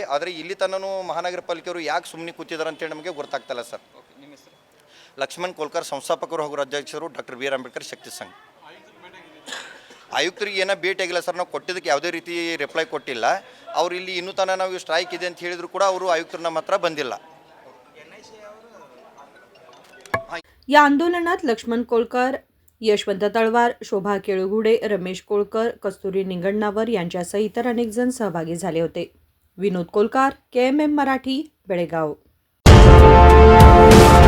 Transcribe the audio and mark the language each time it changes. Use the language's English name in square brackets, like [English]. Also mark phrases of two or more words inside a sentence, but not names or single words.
[Kannada] ಆದರೆ ಇಲ್ಲಿ ತನೂ ಮಹಾನಗರ ಪಾಲಿಕೆಯವರು ಯಾಕೆ ಸುಮ್ಮನೆ ಕೂತಿದ್ದಾರೆ ಅಂತೇಳಿ ನಮಗೆ ಗೊತ್ತಾಗ್ತಾಯಿಲ್ಲ ಸರ್। ಲಕ್ಷ್ಮಣ್ ಕೋಲ್ಕರ್, ಸಂಸ್ಥಾಪಕರು ಹಾಗೂ ರಾಜ್ಯಾಧ್ಯಕ್ಷರು ಡಾಕ್ಟರ್ BR ಅಂಬೇಡ್ಕರ್ ಶಕ್ತಿ ಸಂಘ। ಆಯುಕ್ತರಿಗೆ ಏನೋ ಭೇಟಿ ಆಗಿಲ್ಲ ಸರ್, ನಾವು ಕೊಟ್ಟಿದ್ದಕ್ಕೆ ಯಾವುದೇ ರೀತಿ ರಿಪ್ಲೈ ಕೊಟ್ಟಿಲ್ಲ। ಅವರು ಇಲ್ಲಿ ಇನ್ನೂ ತನಕ ನಾವು ಸ್ಟ್ರೈಕ್ ಇದೆ ಅಂತ ಹೇಳಿದ್ರು ಕೂಡ ಅವರು ಆಯುಕ್ತರು ನಮ್ಮ ಹತ್ರ ಬಂದಿಲ್ಲ। [Marathi] या आंदोलनात लक्ष्मण कोलकर, यशवंत तळवार, शोभा केळुगुडे, रमेश कोळकर, कस्तुरी निंगण्णावर यांच्यासह इतर अनेक जण सहभागी झाले होते। विनोद कोलकार, KMM मराठी, बेळगाव।